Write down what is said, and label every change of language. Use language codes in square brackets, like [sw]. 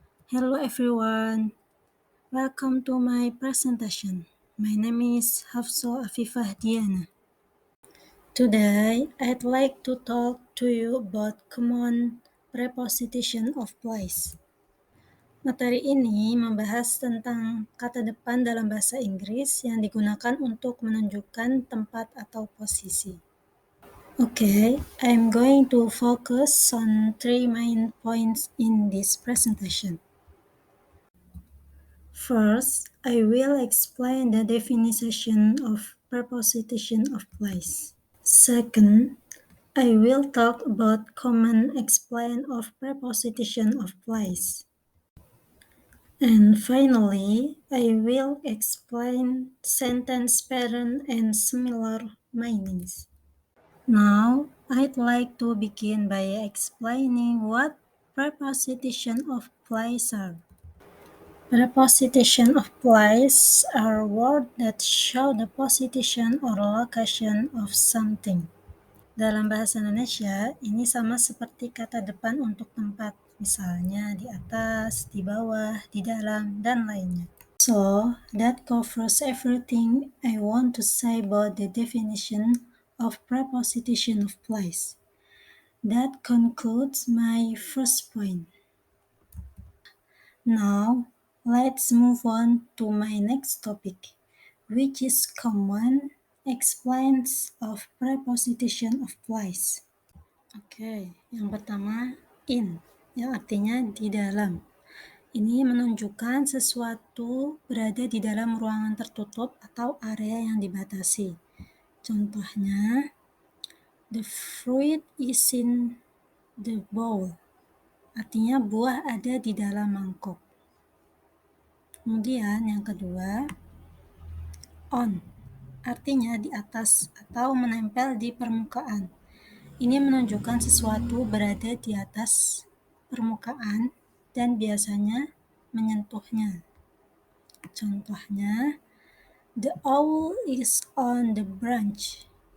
[en] Hello everyone, welcome to my presentation. My name is Hafso Afifah Diana. Today, I'd like to talk to you about common preposition of place. [id] Materi ini membahas tentang kata depan dalam bahasa Inggris yang digunakan untuk menunjukkan tempat atau posisi. [en] Okay, I'm going to focus on 3 main points in this presentation. First, I will explain the definition of preposition of place. Second, I will talk about common explain of preposition of place. And finally, I will explain sentence pattern and similar meanings. Now, I'd like to begin by explaining what preposition of place are. Preposition of place are words that show the position or location of something. [id] Dalam bahasa Indonesia, ini sama seperti kata depan untuk tempat, misalnya di atas, di bawah, di dalam, dan lainnya. [en] So, that covers everything I want to say about the definition of preposition of place. That concludes my first point. Now, let's move on to my next topic, which is common explains of preposition of place. [id] Oke, yang pertama in, yang artinya di dalam. Ini menunjukkan sesuatu berada di dalam ruangan tertutup atau area yang dibatasi. Contohnya, [en] the fruit is in the bowl. [id] Artinya buah ada di dalam mangkuk. Kemudian yang kedua, on. Artinya di atas atau menempel di permukaan. Ini menunjukkan sesuatu berada di atas permukaan dan biasanya menyentuhnya. Contohnya, [en] the owl is on the branch.